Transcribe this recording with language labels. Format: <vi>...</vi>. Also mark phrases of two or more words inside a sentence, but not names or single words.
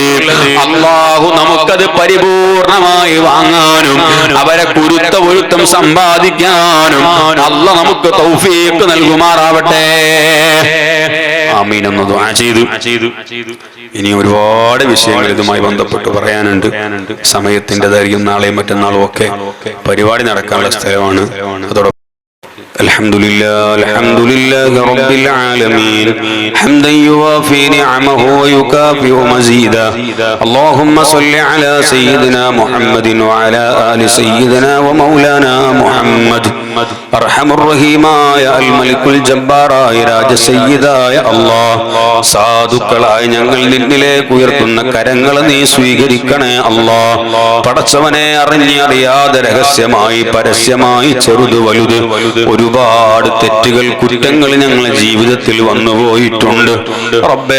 <ml>അല്ലാഹു നമുക്കത് പരിപൂർണമായി വാങ്ങാനും അവരെ കുരുത്ത പൊരുത്തം സമ്പാദിക്കാനും അല്ലാഹു നമുക്ക് തൗഫീഖ് നൽകുമാറാവട്ടെ. ആമീൻ എന്ന് ദുആ ചെയ്തു. ഇനി ഒരുപാട് വിഷയങ്ങൾ ഇതുമായി ബന്ധപ്പെട്ട് പറയാനുണ്ട്. സമയത്തിന്റെ ദൈർഘ്യം നാളെയും മറ്റന്നാളും ഒക്കെ പരിപാടി നടക്കാനുള്ള സ്ഥലമാണ്. അതോടൊപ്പം</ml> <ar>الحمد لله رب العالمين حمدا يوافي نعمه ويكافئ مزيدا اللهم صل على سيدنا محمد وعلى آل سيدنا ومولانا محمد أرحم الرحيماയ الملك الجبار</ar> <ml>രാജ സയ്യിദായ അല്ലാഹ് സാധുക്കളായ ഞങ്ങൾ നിന്നിലേക്ക് ഉയർത്തുന്ന കരങ്ങൾ നീ സ്വീകരിക്കണേ അല്ലാഹ്. പടച്ചവനെ അറിഞ്ഞറിയാതെ രഹസ്യമായി പരസ്യമായി ചെറുത് വലുത് ഒരുപാട് തെറ്റുകൾ കുറ്റങ്ങൾ ഞങ്ങളുടെ ജീവിതത്തിൽ വന്നുപോയിട്ടുണ്ട് റബ്ബേ.</ml>